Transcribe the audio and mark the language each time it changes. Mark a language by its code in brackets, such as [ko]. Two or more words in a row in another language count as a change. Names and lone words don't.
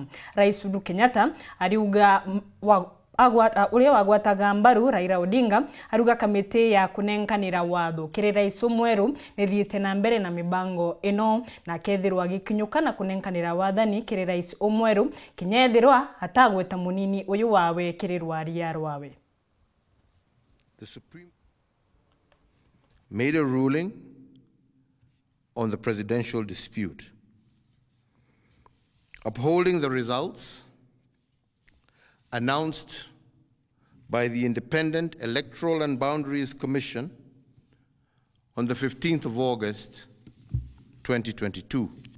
[mer] Rais Uhuru Kenyatta ariuga uria wagwataga mbaru Raila Odinga aruga kamiti ya kunenkanira watho kiri rais mweru ni thiete na mbere na mibango ino na kethirwa gikinyuka na kunenkanira wathani kiri rais mweru kinyethirwa atagweta munini uyu wawe kiri rwaria rwawe. [en] The Supreme made a ruling on the presidential dispute, upholding the results announced by the Independent Electoral and Boundaries Commission on the 15th of August, 2022.